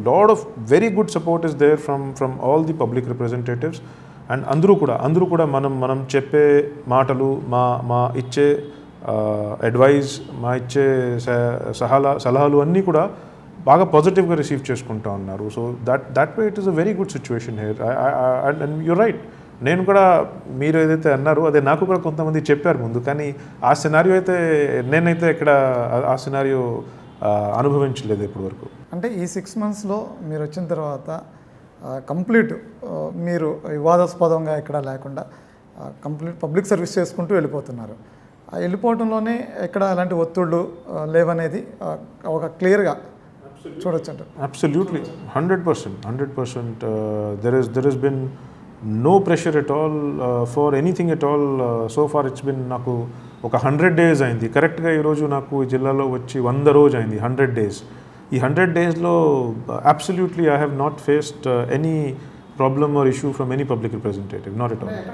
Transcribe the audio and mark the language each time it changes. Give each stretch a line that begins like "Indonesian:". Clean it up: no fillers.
English: Lot of very good support is there from all the public representatives.
Telugu: And అందరూ కూడా మనం చెప్పే మాటలు మా ఇచ్చే అడ్వైజ్ మా ఇచ్చే సలహాలు అన్నీ కూడా బాగా పాజిటివ్గా రిసీవ్ చేసుకుంటూ ఉన్నారు.
English: So that way it is a very good situation here.
Telugu: And you right, నేను కూడా మీరు ఏదైతే అన్నారో అదే నాకు కూడా కొంతమంది చెప్పారు ముందు, కానీ ఆ సినారియో అయితే నేనైతే ఇక్కడ ఆ సినారియో అనుభవించలేదు ఇప్పటి వరకు. అంటే ఈ 6 monthsలో మీరు వచ్చిన తర్వాత కంప్లీట్ మీరు వివాదాస్పదంగా ఎక్కడ లేకుండా కంప్లీట్ పబ్లిక్ సర్వీస్ చేసుకుంటూ వెళ్ళిపోతున్నారు. ఆ వెళ్ళిపోవడంలోనే ఎక్కడ అలాంటి ఒత్తిళ్ళు లేవనేది ఒక క్లియర్గా చూడొచ్చు అంటారు.
English: Absolutely, 100%. There has been no pressure at all for anything at all. So far it's been
Telugu: నాకు ఒక 100 days అయింది కరెక్ట్గా. ఈరోజు నాకు ఈ జిల్లాలో వచ్చి 100 రోజు అయింది, 100 days. ఈ 100 daysలో
English: Absolutely I have not faced any problem or issue from any public representative, not at all.